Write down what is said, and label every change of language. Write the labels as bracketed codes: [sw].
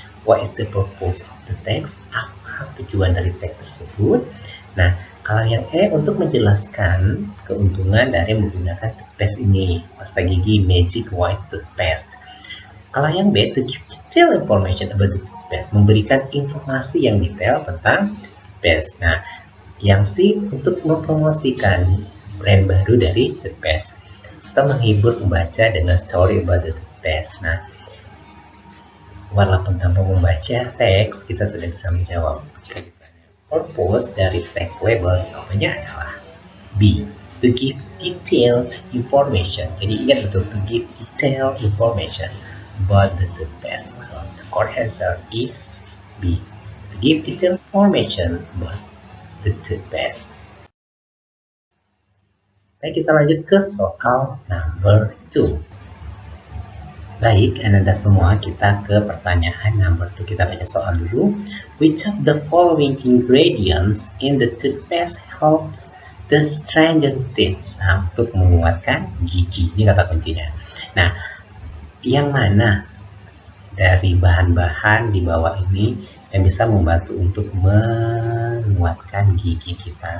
[en] What is the purpose of the text? [id] Apa tujuan dari teks tersebut? Nah, kalau yang E, untuk menjelaskan keuntungan dari menggunakan toothpaste ini, pasta gigi Magic White Toothpaste. Kalau yang B, [en] to give detailed information about the toothpaste, [id] memberikan informasi yang detail tentang toothpaste. Nah, yang C, untuk mempromosikan brand baru dari toothpaste. Kita menghibur pembaca dengan [en] story about the toothpaste. [id] Nah, walaupun tanpa membaca teks, kita sudah bisa menjawab. Jika ditanya purpose dari text label, jawabannya adalah B, [en] to give detailed information. [id] Jadi ingat betul, [en] to give detailed information about the toothpaste. So, the correct answer is B, to give detailed information about the toothpaste. [id] Baik, kita lanjut ke soal number 2. Baik, Anda semua, kita ke pertanyaan number 2. Kita baca soal dulu. [en] Which of the following ingredients in the toothpaste helps the strengthen teeth? [id] Nah, untuk menguatkan gigi. Ini kata kuncinya. Nah, yang mana dari bahan-bahan di bawah ini yang bisa membantu untuk menguatkan gigi kita?